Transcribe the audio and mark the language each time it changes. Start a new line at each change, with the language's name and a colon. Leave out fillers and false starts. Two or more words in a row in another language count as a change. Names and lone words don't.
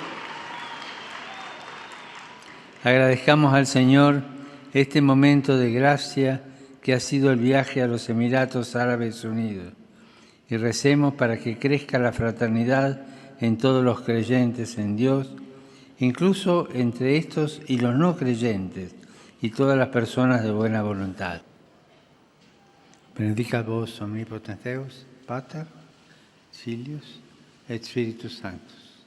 Spanish: Agradezcamos al Señor este momento de gracia que ha sido el viaje a los Emiratos Árabes Unidos y recemos para que crezca la fraternidad en todos los creyentes en Dios, incluso entre estos y los no creyentes y todas las personas de buena voluntad.
Latin: Benedicat vos omnipotens Deus, Pater, Filius et Spiritus Sanctus.